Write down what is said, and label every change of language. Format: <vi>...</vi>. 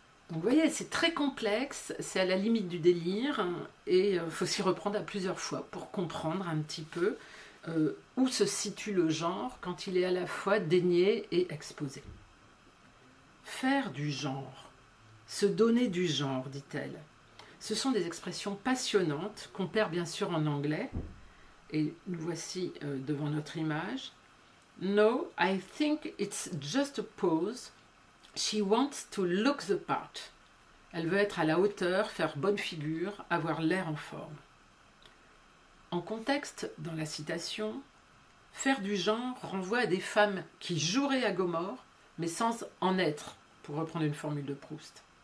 <fr>Donc vous voyez, c'est très complexe, c'est à la limite du délire, et il faut s'y reprendre à plusieurs fois pour comprendre un petit peu où se situe le genre quand il est à la fois dénié et exposé. Faire du genre, se donner du genre, dit-elle. Ce sont des expressions passionnantes qu'on perd bien sûr en anglais. Et nous voici devant notre image.</fr> <en>No, I think it's just a pose. She wants to look the part.</en> <fr>Elle veut être à la hauteur, faire bonne figure, avoir l'air en forme. En contexte, dans la citation, faire du genre renvoie à des femmes qui joueraient à Gomorrhe, mais sans en être, pour reprendre une formule de Proust.</fr>